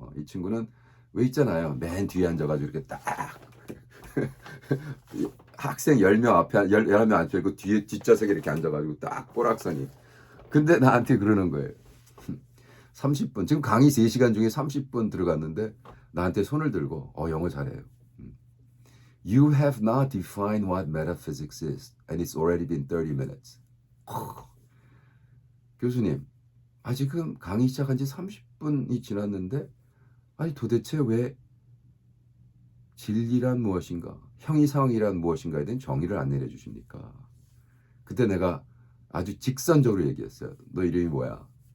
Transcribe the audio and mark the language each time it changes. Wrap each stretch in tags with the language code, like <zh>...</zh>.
<ko>이 친구는 왜 있잖아요. 맨 뒤에 앉아가지고 이렇게 딱 학생 10명 앞에 11명 앉아 있고 뒤에 뒷좌석에 이렇게 앉아가지고 딱 꼬락서니. 근데 나한테 그러는 거예요. 30분 지금 강의 3시간 중에 30분 들어갔는데 나한테 손을 들고 영어 잘해요.</ko> <en>You have not defined what metaphysics is and it's already been 30 minutes.</en> <ko>교수님, 지금 강의 시작한 지 30분이 지났는데 도대체 왜 진리란 무엇인가, 형이상이란 무엇인가에 대한 정의를 안 내려주십니까? 그때 내가 아주 직선적으로 얘기했어요. 너 이름이 뭐야?</ko>